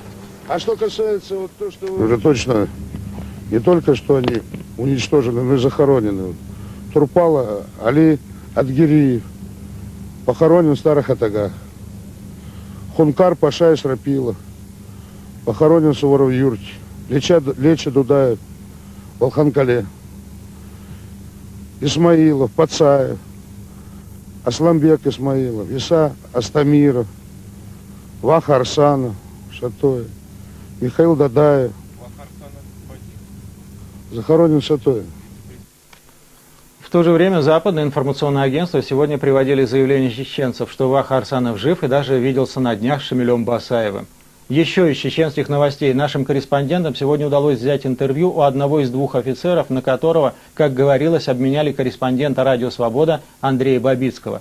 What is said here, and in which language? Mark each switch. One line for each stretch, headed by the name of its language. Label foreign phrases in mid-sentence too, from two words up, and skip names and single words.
Russian: А что касается вот то, что... Уже точно не только что они уничтожены, но и захоронены. Турпала Али Адгириев похоронен в Старых Атагах. Хункар Паша Исрапилов похоронен в Суворов-Юрте. Леча Дудаев в Алханкале. Исмаилов, Пацаев, Асламбек Исмаилов, Иса Астамиров, Ваха Арсанов, Шатоев, Михаил Дадаев, захоронен в Шатоеве. В то же время западные информационные агентства сегодня приводили заявление чеченцев, что Ваха Арсанов жив и даже виделся на днях с Шамилем Басаевым. Еще из чеченских новостей нашим корреспондентам сегодня удалось взять интервью у одного из двух офицеров, на которого, как говорилось, обменяли корреспондента «Радио Свобода» Андрея Бабицкого.